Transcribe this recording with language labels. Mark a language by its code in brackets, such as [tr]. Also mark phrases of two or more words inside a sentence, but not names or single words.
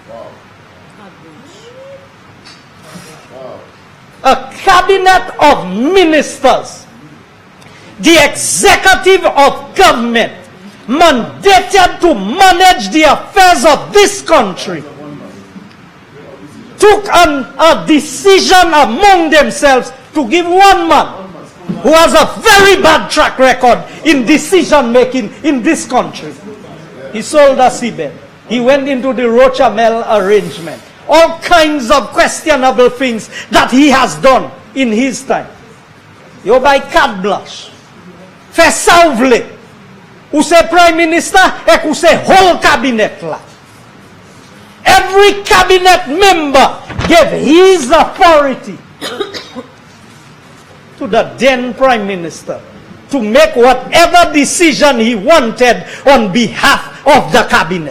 [en] A cabinet of ministers, the executive of government, mandated to manage the affairs of this country, took a decision among themselves to give one man who has a very bad track record in decision making in this country. He sold a seabed. He went into the Rochamel arrangement. All kinds of questionable things that he has done in his time. [acf] Yo by carte blanche. Fait ça ou vle. Ou se [en] Prime Minister [acf] et ou se [en] whole cabinet [acf] la. [en] Every cabinet member gave his authority to the then Prime Minister to make whatever decision he wanted on behalf of the cabinet.